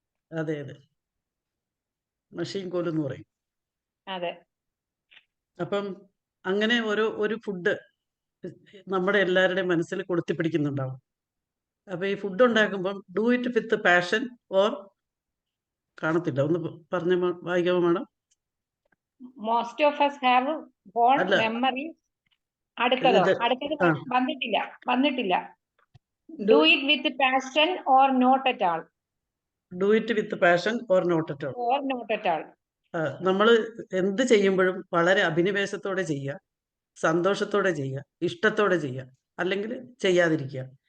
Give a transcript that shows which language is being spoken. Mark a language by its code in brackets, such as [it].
[ml] അതെ, മഷീൻ കോലെന്ന് പറയും. അതെ. അപ്പം അങ്ങനെ ഒരു ഫുഡ് നമ്മുടെ എല്ലാവരുടെയും മനസ്സിൽ കൊളുത്തിപ്പിടിക്കുന്നുണ്ടാവും. അപ്പൊ ഈ food ഉണ്ടാക്കുമ്പം [en] do it with passion or [ml] കാണത്തില്ല. ഒന്ന് പറഞ്ഞ വായിക്കാമോ madam? [en] Most of us have fond memories. [ml] അടുത്തത് വന്നിട്ടില്ല. [en] Do it with passion or not at all. Do it with passion or not at all. [ml] നമ്മൾ എന്ത് ചെയ്യുമ്പോഴും വളരെ അഭിനിവേശത്തോടെ ചെയ്യുക, സന്തോഷത്തോടെ ചെയ്യുക, ഇഷ്ടത്തോടെ ചെയ്യുക, അല്ലെങ്കിൽ ചെയ്യാതിരിക്കുക.